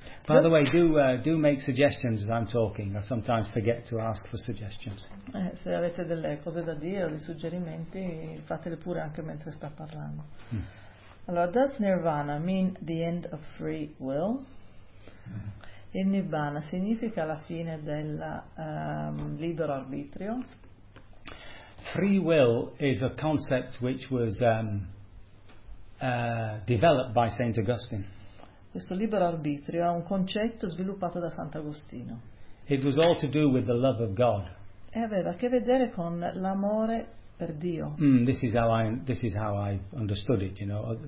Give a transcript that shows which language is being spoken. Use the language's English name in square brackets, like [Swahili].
[English] By the way, do make suggestions as I'm talking. I sometimes forget to ask for suggestions. [Italian] Se avete delle cose da dire o dei suggerimenti, fatele pure anche mentre sta parlando. Allora, [English] does Nirvana mean the end of free will? [Italian] Il Nirvana significa la fine del libero arbitrio? [English] Free will is a concept which was developed by Saint Augustine. [Italian] Questo libero arbitrio è un concetto sviluppato da Sant'Agostino. [English] It was all to do with the love of God. [Italian] E aveva a che vedere con l'amore per Dio. [English] This is how I understood it, you know.